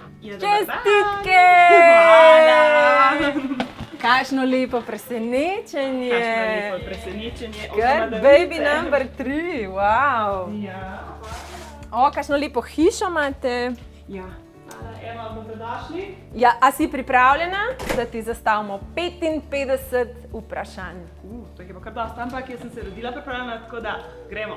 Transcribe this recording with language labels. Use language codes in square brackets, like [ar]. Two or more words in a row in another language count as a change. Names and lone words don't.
[sl] Čestitke! Kakšno lepo presenečenje! [en] Good baby number 3, wow! [sl] Ja. Kakšno lepo hišo imate. Ja. Ema, dobrodošli. Ja, a si pripravljena, da ti zastavimo 55 vprašanj? To je pa kar dosta, ampak jaz sem se rodila pripravljena, tako da gremo.